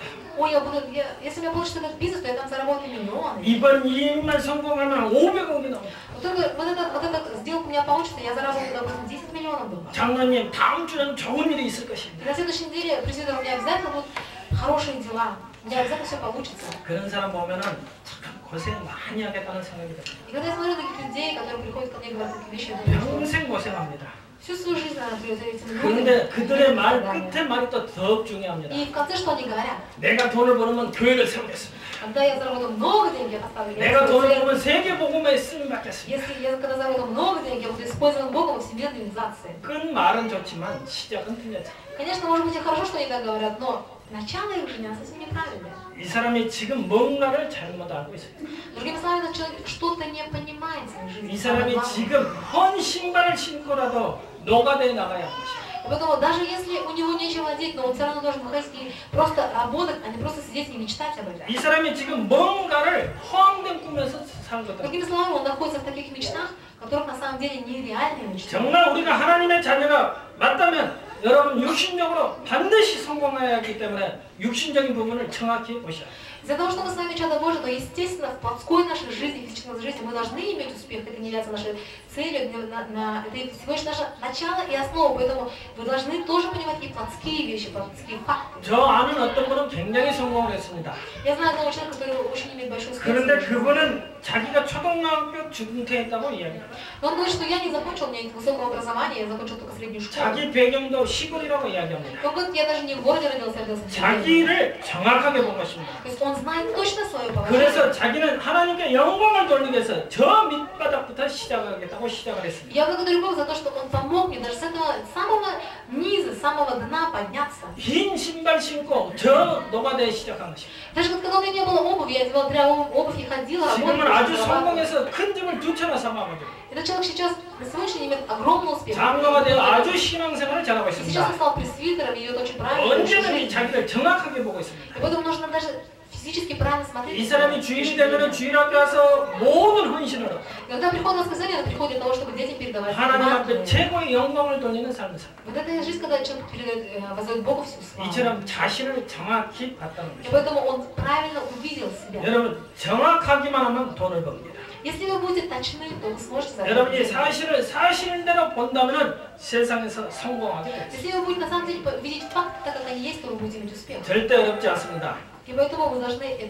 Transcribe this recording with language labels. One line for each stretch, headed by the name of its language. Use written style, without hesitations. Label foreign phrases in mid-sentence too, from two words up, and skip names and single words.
Russian: Ой, если у меня получится этот бизнес, то я там заработаю миллионы.
Korean: 이번 일만 성공하면 500억이 나온다.
Russian: Вот только вот эта сделка у меня получится, я заработаю, допустим, 10 миллионов долларов.
Korean: 장로님 다음 주는 좋은 일이 있을 것입니다.
Russian: И на следующей неделе, пресвитер, у меня обязательно будут хорошие дела. У меня обязательно все получится.
Korean: 그런 사람 보면은 참 고생 많이 하겠다는 생각이 듭니다.
Russian: И когда я смотрю таких людей, которые приходят ко мне и говорят такие вещи, я думаю, что
Korean: 평생 고생합니다.
Russian: всю свою жизнь, наверное, придется этим людям.
Korean: 그런데 그들의 말 끝에 말이 또 더 중요합니다.
Russian: И в конце что они говорят?
Korean: 내가 돈을 벌으면 교회를 세우겠습니다.
Russian: Когда я заработаю много денег, я поставлю.
Korean: 내가 돈을 벌으면 세계 복음에 쓰임 받겠습니다.
Russian: Если я когда заработаю много денег, я буду использован Богом во всемирной организации.
Korean: 끈 말은 좋지만 시작은 틀렸죠.
Russian: Конечно, может быть и хорошо, что они так говорят, но начало их жизни совсем неправильное.
Korean: 이 사람이 지금 뭔가를 잘못 알고 있어요.
Russian: Другими словами, этот человек что-то не понимает в своей жизни.
Korean: 이 사람이 지금 헌 신발을 신고라도 노가다에 나가야 하는 것이에요.
Russian: И поэтому даже если у него нечего делать, но он все равно должен выходить и просто работать, а не просто сидеть и мечтать об этом.
Korean: 이 사람이 지금 뭔가를 허황된 꿈에서 사는 거다.
Russian: Другими словами, он находится в таких мечтах, которых на самом деле нереальные мечты.
Korean: 정말 우리가 하나님의 자녀가 맞다면 여러분 육신적으로 반드시 성공해야 하기 때문에 육신적인 부분을 정확히 보셔야 돼요.
Russian: Из-за того, что мы с вами чадо Божие, то естественно в плотской нашей жизни, в физической жизни мы должны иметь успех, это не является нашей целью, это всего лишь наше начало и основа, поэтому вы должны тоже понимать и плотские вещи, плотские факты.
Korean: 저 아는 어떤 분은 굉장히 성공을 했습니다.
Russian: Я знаю одного человека, который очень имеет большой успех.
Korean: 그런데 그분은 자기가 초등학교 중퇴했다고 이야기해요.
Russian: Но он говорит, что я не закончил, у меня нет высокого образования, я закончил только среднюю школу.
Korean: 자기 배경도 시골이라고 이야기합니다.
Russian: Он говорит, я даже не в городе родился, я родился в деревне.
Korean: 자기를 정확하게 본 것입니다.
Russian: То есть он знает точно свое положение.
Korean: 그래서 자기는 하나님께 영광을 돌리기 위해서 저 밑바닥부터 시작하겠다고 시작을 했습니다.
Russian: Я благодарю Бога за то, что Он помог мне даже с этого самого низа, с самого дна подняться.
Korean: 흰 신발 신고 저 노가다에 시작한 것입니다.
Russian: Даже вот когда у меня не было обуви, я одевала прямо обувь и ходила,
Korean: 지금은
Russian: работала.
Korean: 아주 성공해서 큰 집을 두 채나 사봐가지고
Russian: Этот человек сейчас на сегодняшний день имеет огромный успех.
Korean: 장로가 되어 아주 신앙생활을 잘하고
Russian: И сейчас он
Korean: 있습니다.
Russian: стал пресвитером и идет очень правильно.
Korean: 언제든지 자기를 정확하게 보고 있습니다.
Russian: И поэтому нужно даже физически правильно смотреть.
Korean: 이 사람이 주일이 되면 주일학교 와서 모든 헌신을 하고
Russian: Когда приходит воскресенье, это приходит для того, чтобы детям передавать.
Korean: 하나님 앞에 최고의 영광을 돌리는 삶을 살아요.
Russian: Вот это жизнь, когда человек воздает Богу всю славу.
Korean: 이처럼 자신을 정확히 봤다는
Russian: И
Korean: 것이죠.
Russian: поэтому он правильно увидел себя.
Korean: 여러분 정확하기만 하면 돈을 법니다.
Russian: Если вы будете точны, то вы сможете
Korean: 여러분이
Russian: заработать.
Korean: 사실대로 본다면 세상에서 성공하게 됩니다.
Russian: Если вы будете на самом деле видеть факты так, как они есть, то вы будете иметь успех.
Korean: 절대 어렵지 않습니다.
Russian: И поэтому вы должны это...